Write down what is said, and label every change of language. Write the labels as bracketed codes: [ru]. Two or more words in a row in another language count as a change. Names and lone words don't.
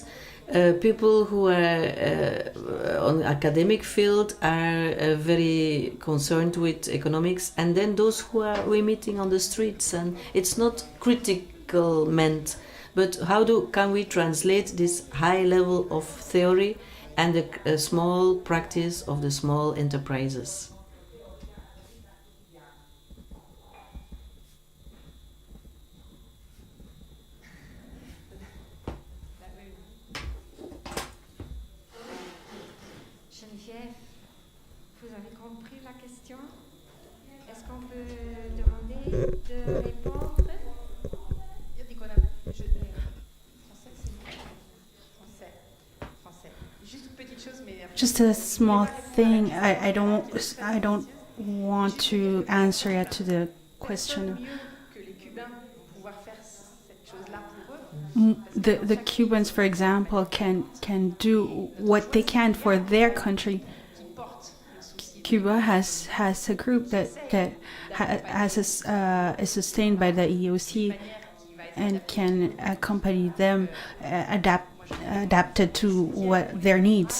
[en] People who are on academic field are very concerned with economics, and then those who are we meeting on the streets, and it's not critical meant, but how can we translate this high level of theory and the small practice of the small enterprises? [fr] Geneviève, vous avez compris la question? Est-ce qu'on peut demander de répondre? [it] Io dico français. [fr] Juste une petite chose, mais [en] Just a small thing. I don't want to answer yet to the question. [fr] mieux que les Cubains pouvoir faire cette chose-là pour eux. [en] The Cubans, for example, can do what they can for their country. Cuba has a group that is sustained by the EoC and can accompany them, adapted to what their needs.